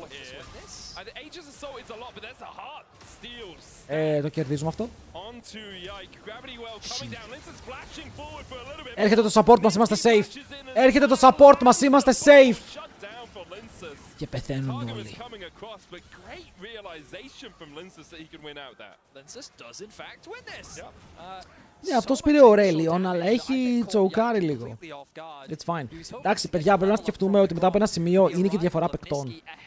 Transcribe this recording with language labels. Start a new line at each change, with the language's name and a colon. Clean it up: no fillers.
English: And the Aegis Assault is a lot, but there's a heart steals.
Greek: Το κερδίζουμε αυτό.
English: Onto Yike. Gravity well coming down. Linsus flashing forward for a little bit.
Greek: Έρχεται το support μας, είμαστε safe. Έρχεται το support μας, είμαστε safe.
English: Shut down for Linsus.
Greek: Και πεθαίνουν
English: Targamas
Greek: όλοι.
English: coming across, but great realization from Linsus that he can win out that. Linsus does in fact win this.
Greek: Ναι, αυτός πήρε ο Ρέλιον, αλλά έχει τσοκάρει λίγο.
English: It's fine.
Greek: Εντάξει, παιδιά, πρέπει να σκεφτούμε ότι μετά από ένα σημείο είναι και διαφορά παικτών.